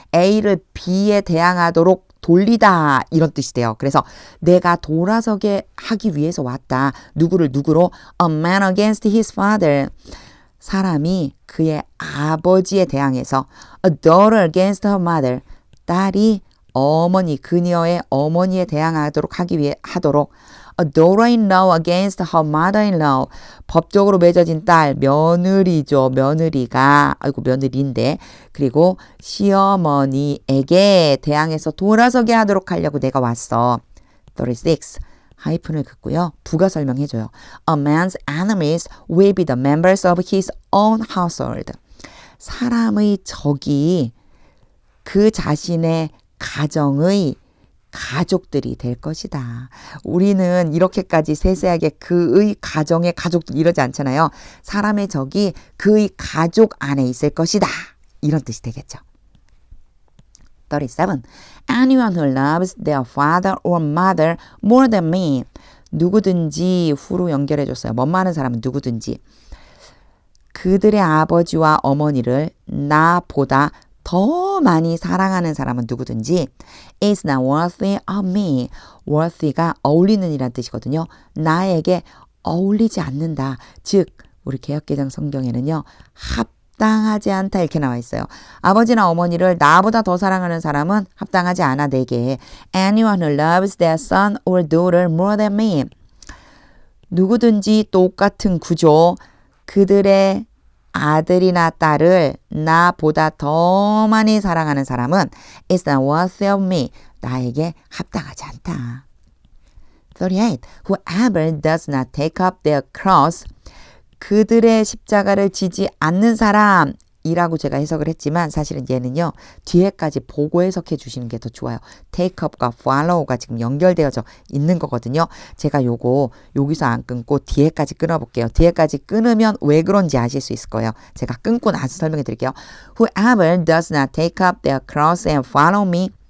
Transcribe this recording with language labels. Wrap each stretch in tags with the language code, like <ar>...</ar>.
<ko>A를 B에 대항하도록 돌리다 이런 뜻이 돼요. 그래서 내가 돌아서게 하기 위해서 왔다. 누구로?</ko> <en>A man against his father.</en> <ko>사람이 그의 아버지에 대항해서</ko> <en>a daughter against her mother.</en> <ko>딸이 그녀의 어머니에 대항하도록 하도록</ko> <en>a daughter-in-law against her mother-in-law.</en> <ko>법적으로 맺어진 딸, 며느리죠. 며느리인데. 그리고 시어머니에게 대항해서 돌아서게 하도록 하려고 내가 왔어. 36. 하이픈을 긋고요. 부가 설명해줘요.</ko> <en>A man's enemies will be the members of his own household.</en> <ko>사람의 적이 그 자신의 가정의 가족들이 될 것이다. 우리는 이렇게까지 세세하게 그의 가정의 가족들 이러지 않잖아요. 사람의 적이 그의 가족 안에 있을 것이다. 이런 뜻이 되겠죠. 37.</ko> <en>Anyone who loves their father or mother more than me.</en> <ko>누구든지 후로 연결해줬어요. 뭐하는 사람은 누구든지. 그들의 아버지와 어머니를 나보다 더 많이 사랑하는 사람은 누구든지</ko> <en>is not worthy of me.</en> <ko>worthy가 어울리는 이란 뜻이거든요. 나에게 어울리지 않는다. 즉 우리 개역개정 성경에는요. 합당하지 않다 이렇게 나와 있어요. 아버지나 어머니를 나보다 더 사랑하는 사람은 합당하지 않아 내게.</ko> <en>Anyone who loves their son or daughter more than me.</en> <ko>누구든지 똑같은 구조. 그들의 아들이나 딸을 나보다 더 많이 사랑하는 사람은</ko> <en>is not worthy of me.</en> <ko>나에게 합당하지 않다. 38.</ko> <en>Whoever does not take up their cross.</en> <ko>그들의 십자가를 지지 않는 사람이라고 제가 해석을 했지만 사실은 얘는요. 뒤에까지 보고 해석해 주시는 게 더 좋아요. take up과 follow가 지금 연결되어져 있는 거거든요. 제가 요거 여기서 안 끊고 뒤에까지 끊어볼게요. 뒤에까지 끊으면 왜 그런지 아실 수 있을 거예요. 제가 끊고 나서 설명해 드릴게요.</ko> <en>Whoever does not take up their cross and follow me.</en>